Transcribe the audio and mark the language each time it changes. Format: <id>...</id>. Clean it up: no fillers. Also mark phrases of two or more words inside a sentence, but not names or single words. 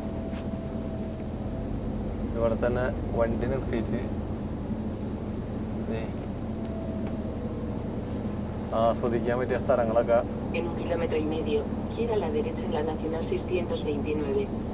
<ml>ഇവിടെ തന്നെ വണ്ടി നിർത്തിയിട്ട് ആസ്വദിക്കാൻ പറ്റിയ സ്ഥലങ്ങളൊക്കെ.</ml> <es>En 1,5 kilómetros, gira a la derecha en la Nacional 629.</es>